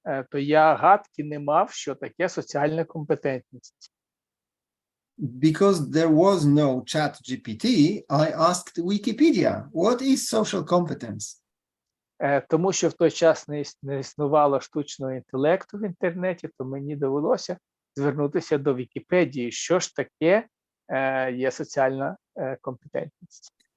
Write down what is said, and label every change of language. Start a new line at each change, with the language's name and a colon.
Ukrainian: то я гадки не мав, що таке соціальна компетентність.
English: Because there was no chat GPT, I asked Wikipedia, what is social competence?
Ukrainian: Тому що в той час не існувало штучного інтелекту в інтернеті, то мені довелося звернутися до Вікіпедії, що ж таке є соціальна компетентність.